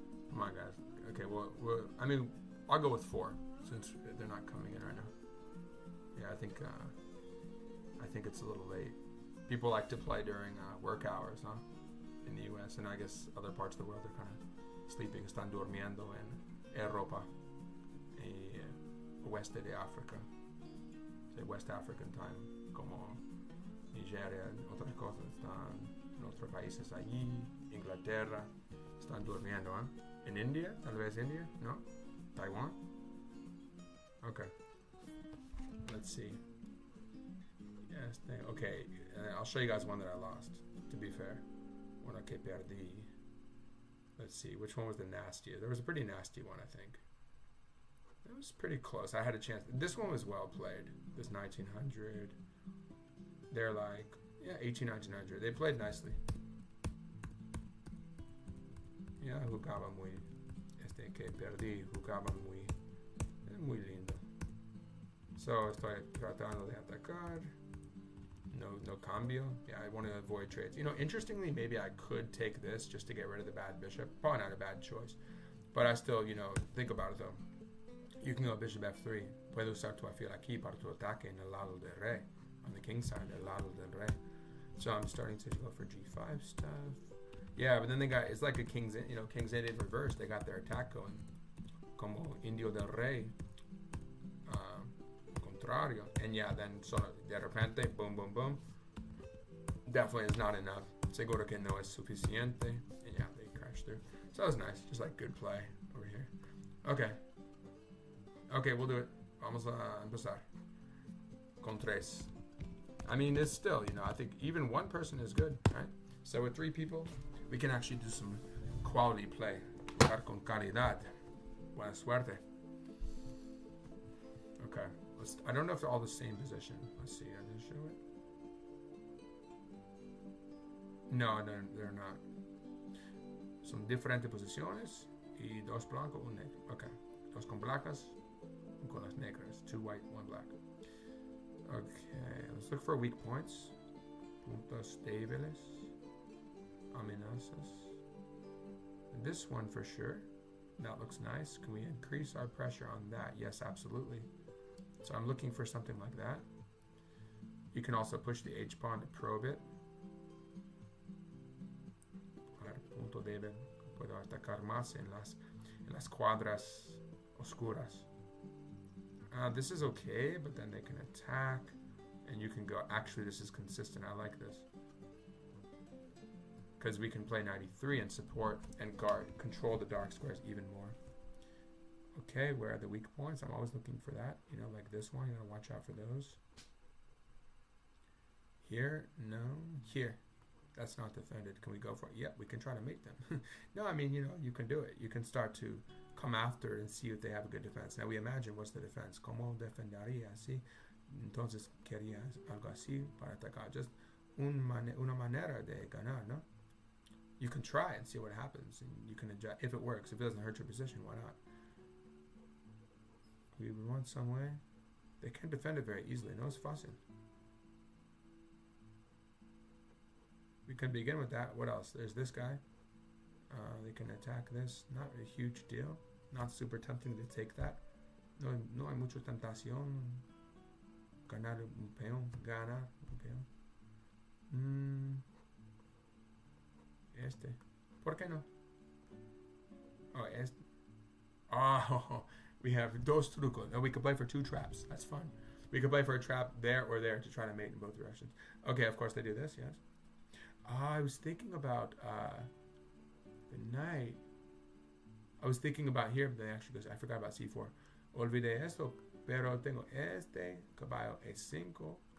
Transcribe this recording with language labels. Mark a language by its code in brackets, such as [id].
[en] Come on, guys. Okay, well, I mean, I'll go with 4 since they're not coming in right now. Yeah, I think it's a little late. People like to play during work hours, huh? In the U.S. and I guess other parts of the world are kind of sleeping. [es] Están durmiendo en Europa y oeste de África. [en] Say West African time, [es] como Nigeria, otras cosas están en otros países allí, Inglaterra, están durmiendo, ¿eh? [en] In India, [es] tal vez India, no? [en] Taiwan? Okay. Let's see. Yes, okay, I'll show you guys one that I lost, to be fair. [es] Una que perdí. [en] Let's see, which one was the nastiest? There was a pretty nasty one, I think. It was pretty close. I had a chance. This one was well played. This 1900. They're like, yeah, 1900. They played nicely. [es] Yeah, jugaba muy. Este que perdí, jugaba muy lindo. So estoy tratando de atacar. No cambio. [en] Yeah, I want to avoid trades. You know, interestingly, maybe I could take this just to get rid of the bad bishop. Probably not a bad choice. But I still, you know, think about it though. You can go bishop f3. [es] Puedo usar tu alfil aquí para tu ataque en el lado del rey. [en] On the king side, [es] el lado del rey. [en] So I'm starting to go for g5 stuff. Yeah, but then they got, it's like a king's in reverse. They got their attack going. [es] Como indio del rey. Contrario. [en] And yeah, then sort of [es] de repente, [en] boom, boom, boom. Definitely is not enough. [es] Seguro que no es suficiente. [en] And yeah, they crash through. So that was nice. Just like good play over here. Okay. Okay, we'll do it. [es] Vamos a empezar. Con tres. [en] I mean, it's still, you know, I think even one person is good, right? So with 3 people, we can actually do some quality play. [es] Jugar con calidad. Buena suerte. [en] Okay. I don't know if they're all the same position. Let's see. I didn't show it. No, they're not. [es] Son diferentes posiciones. Y 2 blancos, 1 negro. Okay. 2 con blancas, 1 con las negras. [en] 2 white, 1 black. Okay. Let's look for weak points. [es] Puntos débiles. Amenazas. [en] This one for sure. That looks nice. Can we increase our pressure on that? Yes, absolutely. So I'm looking for something like that. You can also push the H pawn to probe it. [es] Punto débil. Puedo atacar más en las cuadras oscuras. [en] This is okay, but then they can attack. And you can go, actually this is consistent. I like this. Because we can play 93 and support and guard, control the dark squares even more. Okay, where are the weak points? I'm always looking for that. You know, like this one, you gotta watch out for those. Here, no. Here, that's not defended. Can we go for it? Yeah, we can try to make them. No, I mean, you know, you can do it. You can start to come after and see if they have a good defense. Now we imagine what's the defense. [es] ¿Cómo defendería así? Entonces quería algo así para atacar. Just una manera de ganar, ¿no? [en] You can try and see what happens, and you can adjust if it works. If it doesn't hurt your position, why not? We want some way. They can defend it very easily. No, it's fácil. We can begin with that. What else? There's this guy. They can attack this. Not a huge deal. Not super tempting to take that. [es] No hay mucha tentación. Ganar un peón. Ganar un peón. Este. ¿Por qué no? [en] Oh, este. Oh, we have [es] dos trucos. [en] And we can play for 2 traps. That's fun. We could play for a trap there or there to try to mate in both directions. Okay, of course they do this, yes. I was thinking about the knight. I was thinking about here, but they actually goes, I forgot about c4. [es] Olvidé esto, pero tengo este, caballo e5.